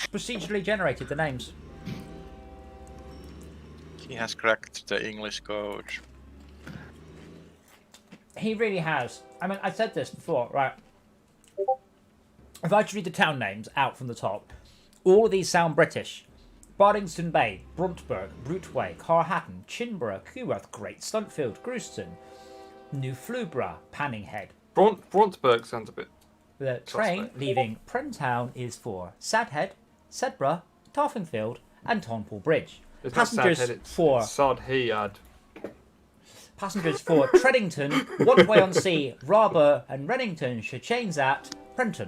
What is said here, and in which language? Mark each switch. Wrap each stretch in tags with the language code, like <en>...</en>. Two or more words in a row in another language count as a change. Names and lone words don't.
<en>procedurally generated, the names. He has cracked the English code. He really has. I mean, I said this before, right? If I just read the town names out from the top, all of these sound British. Bardingston Bay, Bruntburg, Brutway, Carhatton, Chinborough, Cuworth, Great Stuntfield, Greuston, New Flubra, Panninghead. Braunsberg sounds a bit. The train Suspect. leaving Prentown is for Sadhead, Sedborough, Tarfingfield, and Tonpool Bridge. It's not Passengers Sadhead, it's for Sodhead. Passengers for Treddington, Wantway-on-Sea, Rarborough, and Reddington should change at Prenton.</en>